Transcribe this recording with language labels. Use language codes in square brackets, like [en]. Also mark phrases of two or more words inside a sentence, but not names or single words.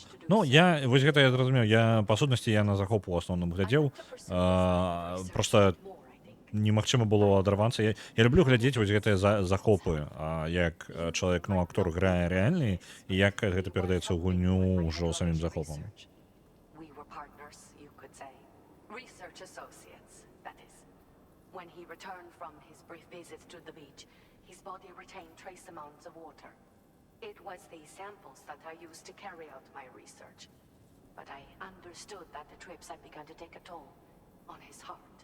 [be] Ну, вось гэта я зразумеў. Я, па сутнасці, я на захоп у асноўным глядзеў. Проста немагчыма было адарвацца. Я люблю глядзець вось гэтыя захопы, як чалавек, актор грае рэальны, і як гэта перадаецца ў гульню ўжо самім захопам. [en] When he returned from his brief visit to the beach, his body retained trace amounts of water. It was these samples that I used to carry out my research. But I understood that the trips had begun to take a toll on his heart.